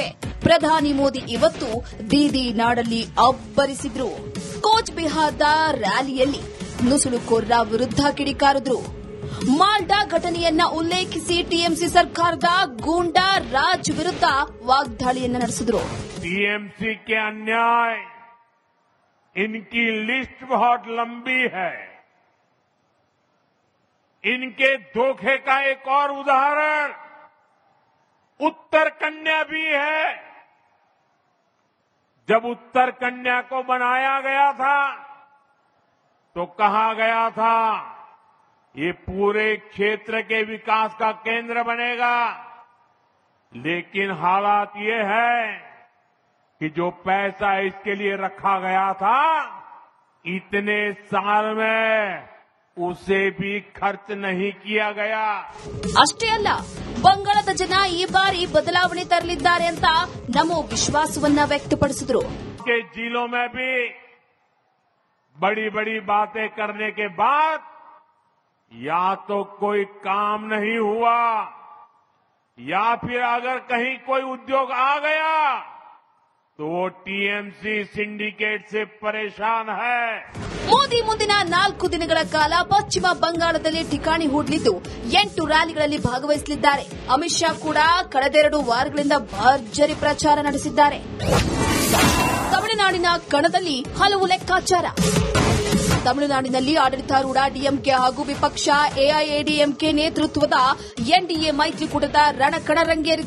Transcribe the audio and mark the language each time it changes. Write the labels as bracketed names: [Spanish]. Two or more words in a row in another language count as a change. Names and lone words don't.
[Kannada] ಪ್ರಧಾನಿ ಮೋದಿ ಇವತ್ತು ದೀದಿ ನಾಡಲ್ಲಿ ಅಬ್ಬರಿಸಿದ್ರು. ಕೋಚ್ ಬಿಹಾರದ ರ್ಯಾಲಿಯಲ್ಲಿ ನುಸುಳುಕೋರರ ವಿರುದ್ಧ ಕಿಡಿಕಾರಿದ್ರು. ಮಾಲ್ಡಾ ಘಟನೆಯನ್ನ ಉಲ್ಲೇಖಿಸಿ ಟಿಎಂಸಿ ಸರ್ಕಾರದ [Hindi] गुंडा राज [Kannada] ವಿರುದ್ಧ ವಾಗ್ದಾಳಿಯನ್ನ ನಡೆಸಿದ್ರು. [Hindi] टीएमसी के अन्याय, इनकी लिस्ट बहुत लंबी है. इनके धोखे का एक और उदाहरण उत्तर कन्या भी है. जब उत्तर कन्या को बनाया गया था तो कहा गया था ये पूरे क्षेत्र के विकास का केंद्र बनेगा, लेकिन हालात ये है कि जो पैसा इसके लिए रखा गया था इतने साल में उसे भी खर्च नहीं किया गया. [Kannada] ಅಷ್ಟೇ ಅಲ್ಲ, ಬಂಗಾಳದ ಜನ ಈ ಬಾರಿ ಬದಲಾವಣೆ ತರಲಿದ್ದಾರೆ ಅಂತ ನಮೋ ವಿಶ್ವಾಸವನ್ನ ವ್ಯಕ್ತಪಡಿಸಿದ್ರು. [Hindi] के जिलों में भी बड़ी बड़ी बातें करने के बाद या तो कोई काम नहीं हुआ या फिर अगर कहीं कोई उद्योग आ गया तो वो टीएमसी सिंडिकेट से परेशान है. [Kannada] ಮೋದಿ ಮುಂದಿನ 4 ದಿನಗಳ ಕಾಲ ಪಶ್ಚಿಮ ಬಂಗಾಳದಲ್ಲಿ ಠಿಕಾಣಿ ಹೂಡಲಿದ್ದು 8 ರ್ಯಾಲಿಗಳಲ್ಲಿ ಭಾಗವಹಿಸಲಿದ್ದಾರೆ. ಅಮಿತ್ ಶಾ ಕೂಡ ಕಳೆದ 2 ವಾರಗಳಿಂದ ಭರ್ಜರಿ ಪ್ರಚಾರ ನಡೆಸಿದ್ದಾರೆ. ತಮಿಳುನಾಡಿನ ಕಣದಲ್ಲಿ ಹಲವು ಲೆಕ್ಕಾಚಾರ. ತಮಿಳುನಾಡಿನಲ್ಲಿ ಆಡಳಿತಾರೂಢ ಡಿಎಂಕೆ ಹಾಗೂ ವಿಪಕ್ಷ ಎಐಎಡಿಎಂಕೆ ನೇತೃತ್ವದ ಎನ್ಡಿಎ ಮೈತ್ರಿಕೂಟದ ರಣಕಣ ರಂಗೇರಿದೆ.